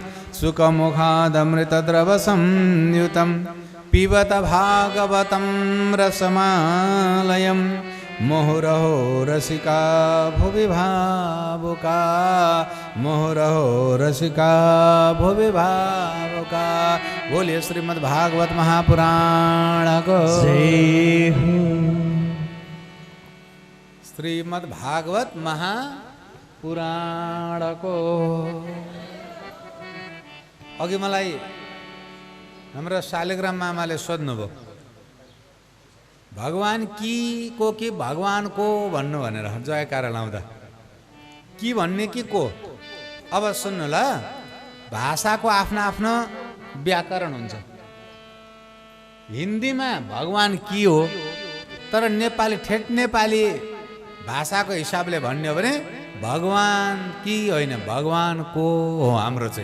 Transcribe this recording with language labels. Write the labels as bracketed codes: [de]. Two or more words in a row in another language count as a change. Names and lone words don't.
[sa] सुखमुखादमृतद्रवसंयुतं पिबत भागवतं रसमालयं मुहुरहो रसिका भुवि भावुका मुहुरहो रसिका भुवि भावुका। [hi] बोलिए श्रीमद्भागवत महापुराण को जय हो। [ne] श्रीमद्भागवत महापुराण को अघि मलाई हाम्रो शालिग्राम मामाले सोध्नुभयो [hi] भगवान की [ne] को कि भगवान को भन्नु भनेर जयकारा लाउँदा कि भन्ने कि को। अब सुन्नु ल, भाषाको आफ्नो आफ्नो व्याकरण हुन्छ। हिन्दीमा [hi] भगवान की [ne] हो, तर नेपाली ठेट नेपाली भाषाको हिसाबले भन्ने हो भने [hi] भगवान की [ne] होइन भगवान को हो हाम्रो चाहिँ।